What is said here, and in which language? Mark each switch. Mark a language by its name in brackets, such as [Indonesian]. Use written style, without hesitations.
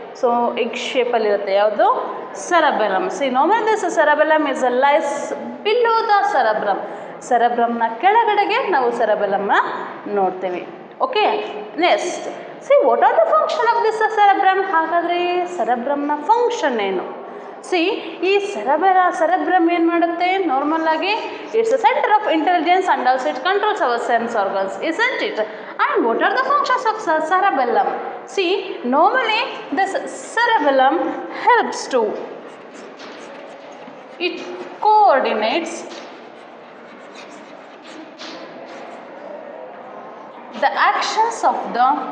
[English] So egg shape alli irutte yavadu? Cerebellum. See, normally this cerebellum is lies below the cerebrum. [Kannada] Cerebrum na ಕೆಳಗಡೆಗೆ ನಾವು cerebellum na ನೋಡ್ತೇವೆ. [English] Okay, next. See, what are the function of this cerebrum? [Kannada] ಹಾಗಾದರೆ cerebrum na function ಏನು? See, ಈ cerebrum ಏನು ಮಾಡುತ್ತೆ? Normal ಆಗಿ [English] it's a center of intelligence and also it controls our sense organs, isn't it? And what are the functions of cerebellum? See, normally this cerebellum helps to, it coordinates the actions of the